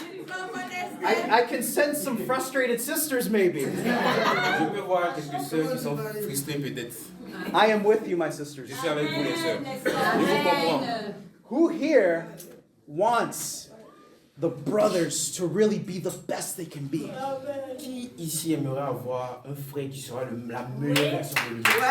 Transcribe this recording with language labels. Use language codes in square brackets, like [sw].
[en] I can sense some frustrated sisters maybe. [fr] Je peux voir quelques sœurs qui sont frustrées peut-être. [en] I am with you, my [fr] Je [en] sisters. [fr] suis avec vous les sœurs. Je vous comprends. [en] Who here wants the brothers to really be the best they can be? [fr] Qui ici aimerait avoir un frère qui sera la meilleure version de lui?